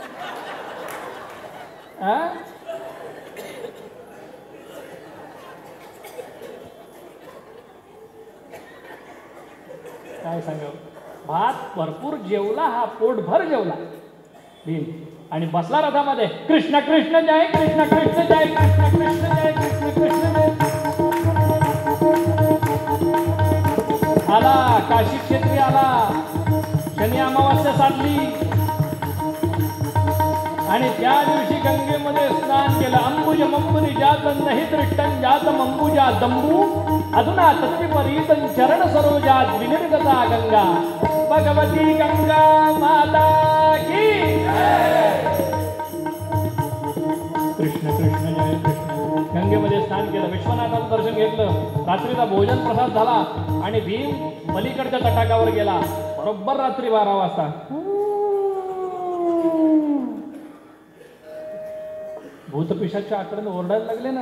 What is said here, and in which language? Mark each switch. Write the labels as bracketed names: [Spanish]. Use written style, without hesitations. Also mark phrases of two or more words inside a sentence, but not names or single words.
[Marathi] काय सांगावं. भात भरपूर जेवला हा, पोटभर जेवला भीम आणि बसला रथामध्ये. कृष्ण कृष्ण जय कृष्ण कृष्ण जय कृष्ण कृष्ण जय कृष्ण कृष्ण जय. आला काशी क्षेत्री आला, शनी अमावास्या साधली आणि त्या दिवशी गंगेमध्ये स्नान केलं. [Sanskrit] अंबुज मंबुनी जात नाही दृष्टं जात मंबुजा दंबू अधुना तत्विपरीत चरण सरोजात विनिर्गता गंगा. [Hindi] भगवती गंगा माता की कृष्ण कृष्ण जय कृष्ण. [Marathi] गंगेमध्ये स्नान केलं, विश्वनाथाचं दर्शन घेतलं, रात्रीचा भोजन प्रसाद झाला आणि भीम पलीकडच्या तटाकावर गेला. बरोबर रात्री 12 वाजता भूतपिशाच्या आकड्यानं ओरडायला लागले ना.